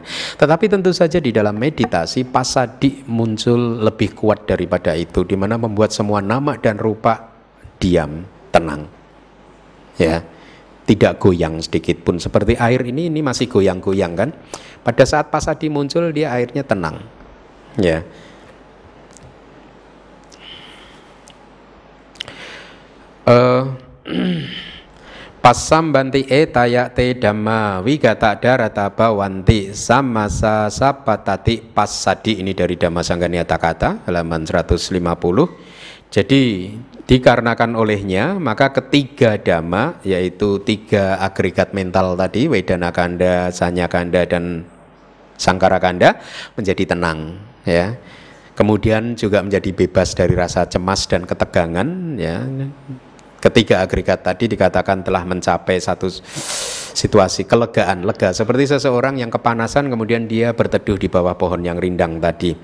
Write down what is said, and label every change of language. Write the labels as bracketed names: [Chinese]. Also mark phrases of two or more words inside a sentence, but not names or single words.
[Indonesian] Tetapi tentu saja di dalam meditasi pasadi muncul lebih kuat daripada itu, di mana membuat semua nama dan rupa diam, tenang, ya. Tidak goyang sedikit pun. Seperti air ini masih goyang-goyang kan. Pada saat pasadi muncul dia airnya tenang, ya. [Pali] Passambanti etayate dhamma wigata darata bawanti samasa sapatati pasadi. [Indonesian] Ini dari Dhammasanga Niyata halaman 150. Jadi dikarenakan olehnya maka ketiga dhamma, yaitu 3 agregat mental tadi, [Pali] wedana kanda, sanya kanda, [Indonesian] dan [Pali] sangkara kanda, [Indonesian] menjadi tenang, ya. Kemudian juga menjadi bebas dari rasa cemas dan ketegangan, ya. Ketiga agregat tadi dikatakan telah mencapai satu situasi kelegaan, lega, seperti seseorang yang kepanasan kemudian dia berteduh di bawah pohon yang rindang tadi.